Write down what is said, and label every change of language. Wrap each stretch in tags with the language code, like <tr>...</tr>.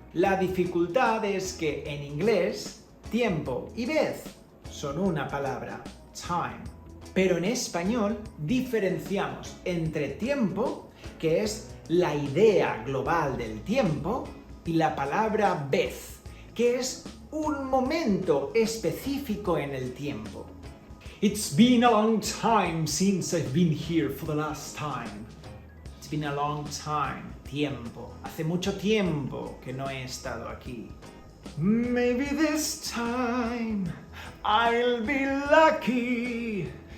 <es>La dificultad es que en inglés, tiempo y vez son una palabra, time. Pero en español diferenciamos entre tiempo, que es la idea global del tiempo, y la palabra vez, que es un momento específico en el tiempo.</es> <en>It's been a long time since I've been here for the last time. It's been a long time. Tiempo.</en> <es>Hace mucho tiempo que no he estado aquí.</es> <en>Maybe this time I'll be lucky.</en>